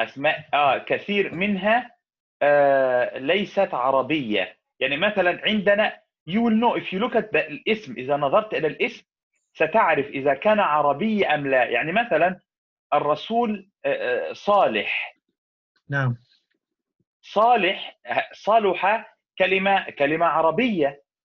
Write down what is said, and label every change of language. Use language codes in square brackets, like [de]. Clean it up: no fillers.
[ar] أسماء كثير منها ليست عربية. يعني مثلا عندنا [en] you will know if you look at الاسم. [ar] إذا نظرت إلى الاسم ستعرف إذا كان عربي أم لا. يعني مثلا الرسول صالح. نعم. صالح كلمة عربية.